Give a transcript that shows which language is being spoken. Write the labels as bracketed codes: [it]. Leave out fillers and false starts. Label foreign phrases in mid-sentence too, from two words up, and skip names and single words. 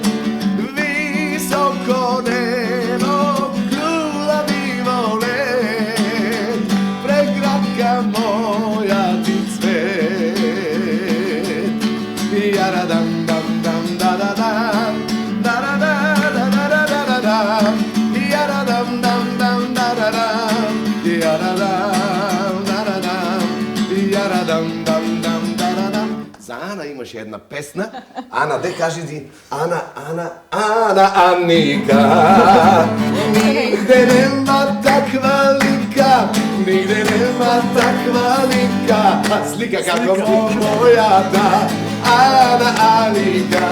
[mk] Високо небо, гулаби волет, преградка моја ти цвет. Ярадам дам дам да да дам, да да да да да да да дам, ярадам дам дам да да дам, ярадам да да дам, ярадам дам дам да да дам. За Ана имаше една песна. Ана, де кажи ти? Ана, Аника. Нигде нема таква лика, нигде нема таква лика. Слика како мојата. Ана, Аника.